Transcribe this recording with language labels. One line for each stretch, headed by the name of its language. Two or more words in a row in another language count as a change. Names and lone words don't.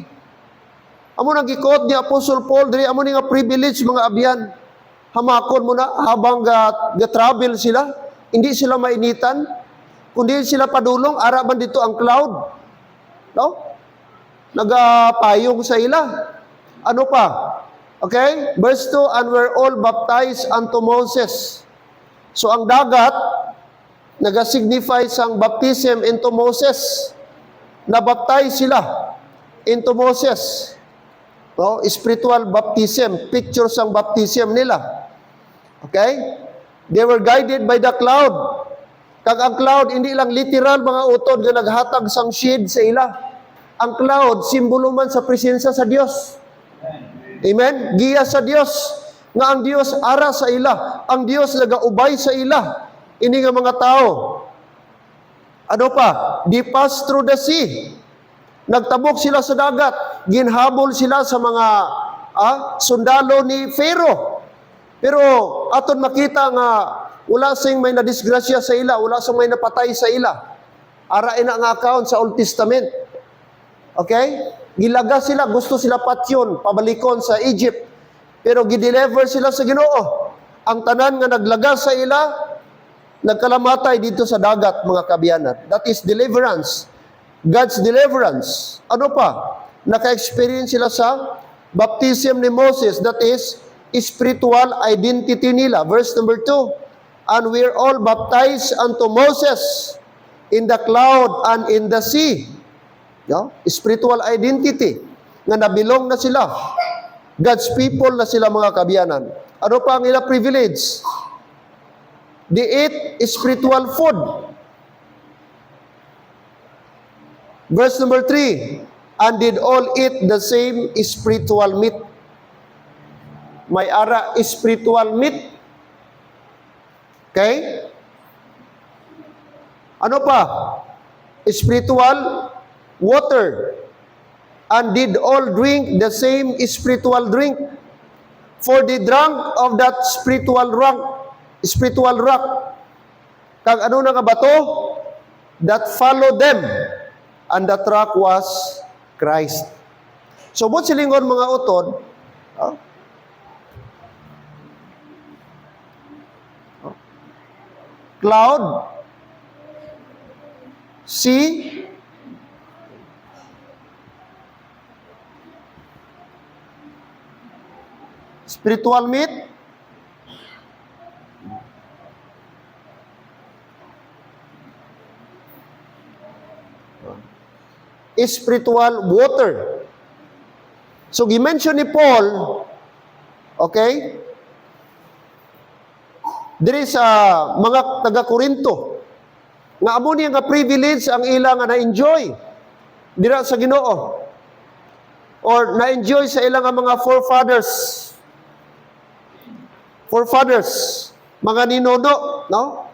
Hiligaynon: Amo nang gikot ni Apostle Paul, diri amo ni nga privilege mga abyan. Hamakon mo na habang ga-travel sila, hindi sila mainitan, kundi sila padulong, araban dito ang cloud. No? Nagapayong sa ila. Ano pa? Okay?
English: Verse 2, and were all baptized unto Moses.
Hiligaynon: So ang dagat, nagasignify sang
English: baptism into Moses.
Hiligaynon: Nabaptize sila
English: into Moses.
Hiligaynon: No?
English: Spiritual baptism,
Hiligaynon: picture sang baptism nila. Okay?
English: They were guided by the cloud.
Hiligaynon: Kag ang cloud, hindi lang literal mga utod na naghatag sang shade sa ila. Ang cloud, simbolo man sa presensya sa Dios. Amen? Giya sa Dios. Nga ang Dios ara sa ila. Ang Dios nagaubay sa ila. Ini nga mga tao. Ano pa?
English: They passed through the sea.
Hiligaynon: Nagtabok sila sa dagat. Ginhabol sila sa mga sundalo ni Pharaoh. Pero aton makita nga wala sing may nadisgrasya sa ila, wala sing may napatay sa ila. Ara ina nga account sa Old Testament. Okay? Gilaga sila, gusto sila patyon, pabalikon sa Egypt. Pero gideliver sila sa Ginoo. Ang tanan nga naglaga sa ila, nagkalamatay dito sa dagat, mga kabyanan.
English: That is deliverance. God's deliverance.
Hiligaynon: Ano pa? Naka-experience sila sa baptism ni Moses.
English: That is spiritual identity nila. Verse number 2. And we're all baptized unto Moses in the cloud and in the sea. No? Spiritual identity.
Hiligaynon: Nga nabilong na sila.
English: God's people
Hiligaynon: na sila, mga kabyanan. Ano pa ang ila privilege?
English: They eat spiritual food. Verse number 3, and did all eat the same spiritual meat.
Hiligaynon: May ara
English: spiritual meat.
Hiligaynon: Okay? Ano pa?
English: Spiritual water. And did all drink the same spiritual drink. For they drank of that spiritual rock.
Hiligaynon: Kag ano na nga bato?
English: That followed them. And that rock was Christ. So,
Hiligaynon: buot silingon mga utod,
English: cloud, sea, spiritual meat, spiritual water.
Hiligaynon: So, gimension ni Paul, okay, diri sa mga taga-Korinto, nga amo niya nga privilege ang ilang nga na-enjoy dira sa Ginoo, or na-enjoy sa ilang nga mga forefathers, mga ninuno, no?